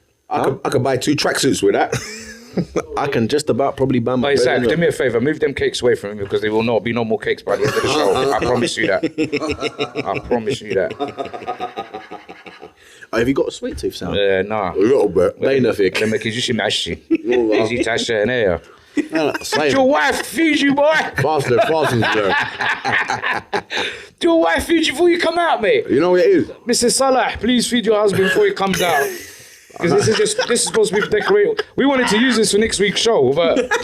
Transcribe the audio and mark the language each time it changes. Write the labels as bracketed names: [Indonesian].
[English] I could buy 2 tracksuits with that. I can just about probably buy my But Zach, bread, do me a favour, move them cakes away from me because there will not be no more cakes by the end of the show. I promise you that. I promise you that. Have you got a sweet tooth sound? Nah. A little bit. [Arabic] Baina fik. لما كيجيش معشي يجي يتعشى هنايا. [English] Same. Your wife feeds you, boy. Faster, there. Do your wife feed you before you come out, mate? You know what it is? Mr. Salah, please feed your husband before he comes out. Because this is supposed to be decorated. We wanted to use this for next week's show, but